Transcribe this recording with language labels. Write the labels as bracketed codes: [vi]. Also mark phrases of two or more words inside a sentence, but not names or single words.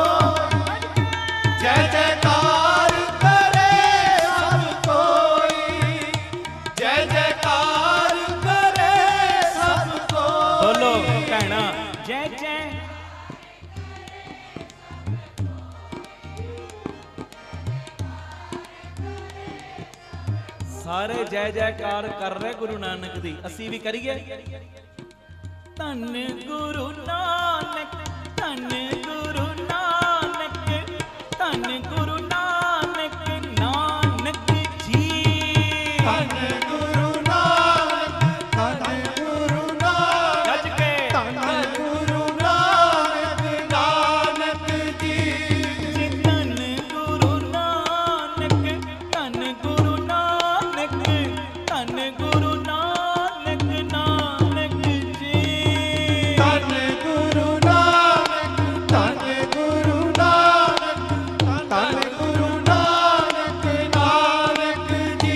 [hi] जय जयकार करे सब कोई जय जयकार करे सब कोई बोलो कहना जय जय सारे जय जयकार कर रहे [pa] ਗੁਰੂ ਨਾਨਕ ਦੀ ਅਸੀ ਭੀ ਕਰੀਏ ਧੰਨ ਗੁਰੂ ਨਾਨਕ ਧੰਨ ਗੁਰੂ ਨਾਨਕ ਧੰਨ ਗੁਰੂ ਨਾਨਕ ਨਾਨਕ ਜੀ ਧੰਨ ਗੁਰੂ ਨਾਨਕ ਧੰਨ ਗੁਰੂ ਨਾਨਕ ਗੱਜ ਕੇ ਧੰਨ ਗੁਰੂ ਨਾਨਕ ਨਾਨਕ ਜੀ ਧੰਨ ਗੁਰੂ ਨਾਨਕ ਧੰਨ ਗੁਰੂ ਨਾਨਕ ਧੰਨ ਗੁਰੂ ਨਾਨਕ ਨਾਨਕ ਜੀ ਧੰਨ ਗੁਰੂ ਨਾਨਕ ਧੰਨ ਗੁਰੂ ਨਾਨਕ ਧੰਨ ਗੁਰੂ ਨਾਨਕ ਨਾਨਕ ਜੀ